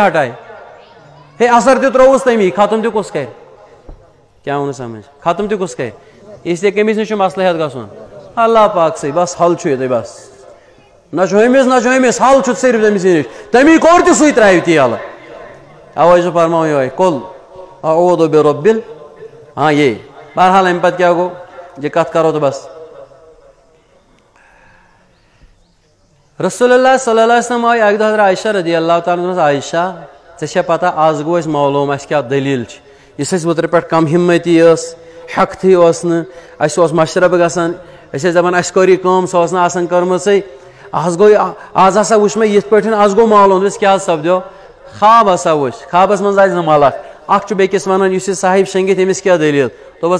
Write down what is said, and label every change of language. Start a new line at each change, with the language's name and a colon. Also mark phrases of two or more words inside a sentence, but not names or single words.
Kashmiri: کیٛاہ ہٹایہِ ہے اثر تہِ ترٛووُس تٔمی ختم تہِ کُس کرِ کیٛاہ ووٚنُس سمجھ ختم تہِ کُس کرِ اسلیے کٔمِس نِش چھُ مسلہٕ ہٮ۪تھ گژھُن اللہ پاکسٕے بس حل چھُ ییٚتہِ بس نہ چھُ ہُمِس حل چھُ صرف تٔمِسٕے نِش تٔمی کوٚر تہِ سُے ترٛاوِ تہِ یلہٕ اوے چھُ فرماوُن یِہوے کُل اعوذ بربِل ہاں یے بہرحال امہِ پتہٕ کیٛاہ گوٚو یہِ کتھ کرو تہٕ بس رسول اللہ صلی اللہ علیہ وسلم آیہِ اکہِ دۄہ حضرت عائشہ رضی اللہ تعالیٰ عنہَس عائشہ ژےٚ چھےٚ پتہ آز گوٚو اَسہِ معلوٗم اَسہِ کیٛاہ دٔلیٖل چھِ یُس اَسہِ اوترٕ پٮ۪ٹھ کم ہمتی ٲس ہٮ۪کتھٕے اوس نہٕ اَسہِ اوس مشرب گژھان أسۍ ٲسۍ دپان اَسہِ کٔر یہِ کٲم سۄ ٲس نہٕ آسان کٔرمٕژٕے آز گوٚو آز ہسا وٕچھ مےٚ یِتھ پٲٹھۍ آز گوٚو معلوٗم دوٚپُس کیٛاہ حظ سپدیو خواب ہسا وٕچھ خوابس منٛز آسہِ 2 ملک اکھ چھُ بیٚکِس ونان یُس یہِ صاحب شنٛگِتھ أمِس کیٛاہ دٔلیٖل دوٚپُس